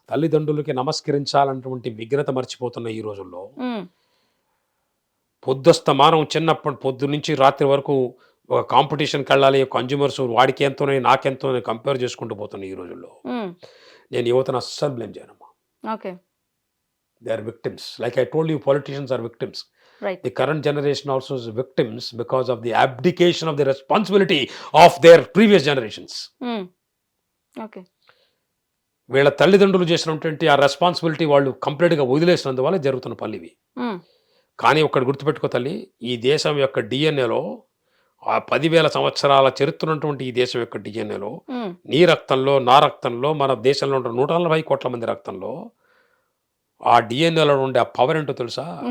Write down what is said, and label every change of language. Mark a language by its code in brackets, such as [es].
[te] తల్లిదండ్రులకి నమస్కరించాలన్నటువంటి విఘ్నత మర్చిపోతున్న ఈ రోజుల్లో పొద్దుస్తమానం పొద్దు నుంచి రాత్రి వరకు ఒక కాంపిటీషన్కి వెళ్ళాలి, కన్జ్యూమర్స్ వాడికి ఎంతోనే నాకెంతో కంపేర్ చేసుకుంటూ పోతున్న ఈ రోజుల్లో నేను యువతను అస్సలు blame చేయనమ్మా. [en] Okay. They are victims. Like I told you, politicians are victims. Right. The current generation also is victims because of the abdication of the responsibility of their previous generations. Okay. [te] వీళ్ళ తల్లిదండ్రులు చేసినటువంటి ఆ responsibility వాళ్ళు కంప్లీట్గా వదిలేసినందువల్ల జరుగుతున్న పనులు. కానీ ఒక్కటి గుర్తుపెట్టుకో తల్లి, ఈ దేశం యొక్క డిఎన్ఏలో, ఆ 10,000 సంవత్సరాల చరిత్ర ఉన్నటువంటి ఈ దేశం యొక్క డిఎన్ఏలో, నీ రక్తంలో, నా రక్తంలో, మన దేశంలో ఉన్న 140 కోట్ల మంది రక్తంలో ఆ డిఎన్ఏలో ఉండే ఆ పవర్ ఏంటో తెలుసా?